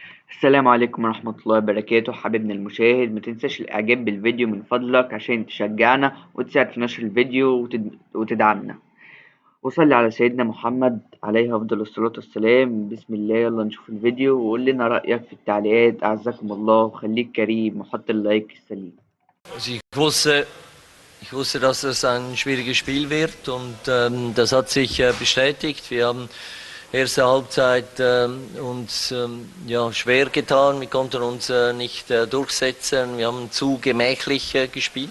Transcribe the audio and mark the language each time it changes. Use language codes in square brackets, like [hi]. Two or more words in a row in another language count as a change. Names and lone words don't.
[ar] السلام عليكم ورحمة الله وبركاته. حبيبنا المشاهد، ما تنساش الإعجاب بالفيديو من فضلك عشان تشجعنا وتساعد في نشر الفيديو وتدعمنا. وصلي على سيدنا محمد عليه أفضل الصلاة والسلام. بسم الله، يلا نشوف الفيديو وقول لنا رأيك في التعليقات. أعزكم الله وخليك كريم وحط اللايك السليم. [de] Also ich wusste, dass es ein schwieriges Spiel wird und das hat sich bestätigt. Wir haben erste Halbzeit uns ja, schwer getan. Wir konnten uns nicht durchsetzen. Wir haben zu gemächlich gespielt.